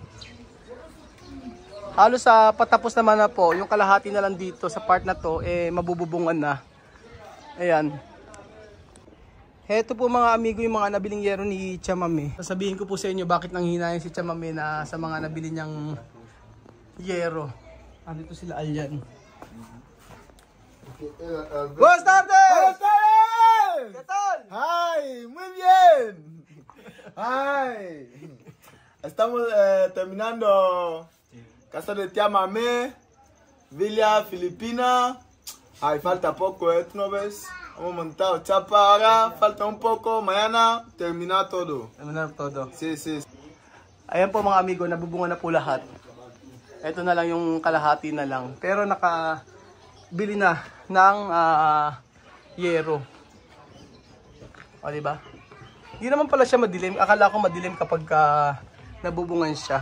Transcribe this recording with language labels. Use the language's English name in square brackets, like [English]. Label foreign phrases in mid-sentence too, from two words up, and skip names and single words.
[Filipino] Halos sa patapos naman na po, yung kalahati na lang dito sa part na to, mabububungan na. Ayan. Heto po mga amigo yung mga nabiling yero ni Tia Mami. Sasabihin ko po sa inyo bakit nanghihinayan si Tia Mami na sa mga nabili niyang yero. Andito sila Alyan. [Spanish] Buenas tardes! ¡Buenas tardes! ¿Qué tal? ¡Ay! ¡Muy bien! ¡Ay! Estamos terminando Casa de Tia Mami, Villa Filipina. Ay, falta poco, ¿tú no ves? Hemos montado chapa ahora, falta un poco, mañana termina todo. Terminar todo. Sí, sí. [Filipino] Ayan po mga amigo, nabubunga na po lahat. Ito na lang yung kalahati na lang. Pero nakabili na ng yero. O, diba? Hindi naman pala siya madilim. Akala ko madilim kapag nabubungan siya.